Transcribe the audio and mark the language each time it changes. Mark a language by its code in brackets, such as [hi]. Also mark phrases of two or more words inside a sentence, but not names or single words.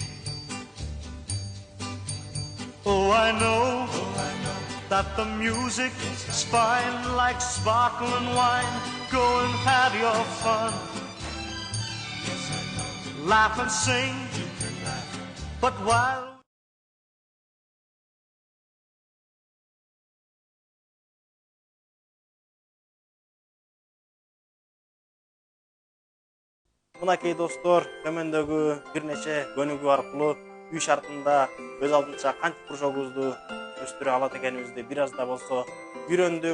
[en] Oh, I know that the music is fine like sparkling wine. Go and have your fun. Laugh and sing, but while [ky] Мынакей достор, төмөндөгү бир нече көнүгүү аркылуу үй шартында өз алдынча кантип кружогубузду өстүрө алат экенибизди бир аз да болсо үйрөндүк.